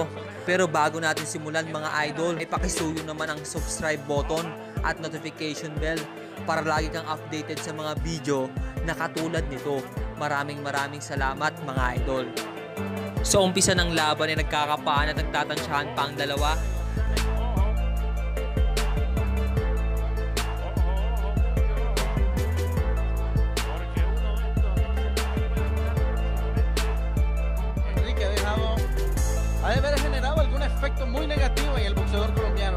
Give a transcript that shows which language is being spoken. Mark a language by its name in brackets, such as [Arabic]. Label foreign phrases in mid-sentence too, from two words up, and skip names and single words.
[Filipino] Pero bago natin simulan mga idol, ay pakisuyo naman ang subscribe button at notification bell para lagi kang updated sa mga video na katulad nito. Maraming salamat mga idol. Sa umpisa ng laban ay nagkakapaan at nagtatansyahan pa ang dalawa. [Spanish] Ha de haber generado algún efecto muy negativo en el boxeador colombiano.